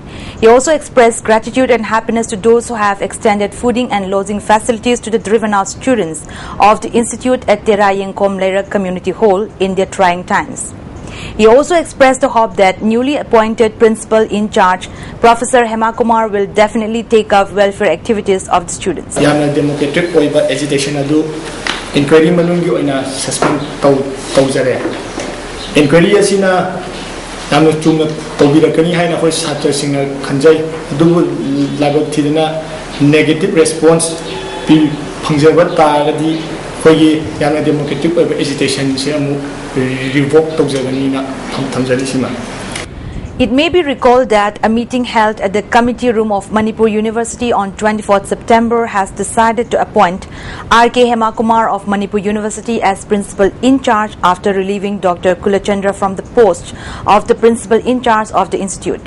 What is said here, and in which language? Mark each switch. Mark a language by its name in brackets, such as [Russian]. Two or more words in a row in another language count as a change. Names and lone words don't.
[English] He also expressed gratitude and happiness to those who have extended fooding and lodging facilities to the driven out students of the institute at Terayeng Komlera Community Hall in their trying times. He also expressed the hope that newly appointed principal in charge, Professor Hemakumar, will definitely take up welfare activities of the students. Democratic agitation [Manipuri] inquiry manungi oina suspend taujare inquiry asina namno chungna tobirakani haina hoi satra singa khanjai adu lago thidina [English] negative response [Manipuri] pi phangjaba taradi hoi yana [English] democratic agitation [Manipuri] se amu revoke taujagani na thamjari sima. [English] It may be recalled that a meeting held at the committee room of Manipur University on 24th September has decided to appoint R.K. Hemakumar of Manipur University as principal in charge after relieving Dr. Kulachandra from the post of the principal in charge of the institute.